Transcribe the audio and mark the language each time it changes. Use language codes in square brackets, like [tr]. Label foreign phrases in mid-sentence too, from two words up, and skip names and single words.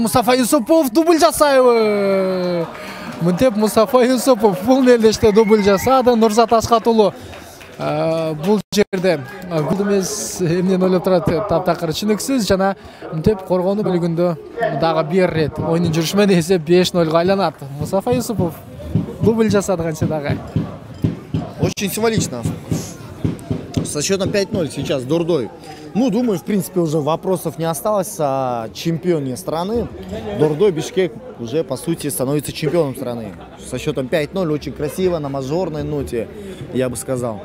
[ky] Мустафа Юсупов дубль жасайбы. Мынтип Мустафа Юсупов бул мелдеште дубль жасады. Нурзат Аскат уулу бул жерде гол эмес эмнени ойлоп турат таптакыр түшүнүксүз. Жана мынтип коргонуу бөлүгүндө дагы бир ирет оюндун жүрүшү менен эсеп 5-0го айланат. Мустафа Юсупов дубль жасады кантсе дагы. [ru] Очень символично. Со счетом 5-0 сейчас Дордой. Ну, думаю, в принципе, уже вопросов не осталось о чемпионе страны. Дордой Бишкек уже, по сути, становится чемпионом страны. Со счетом 5-0 очень красиво, на мажорной ноте, я бы сказал.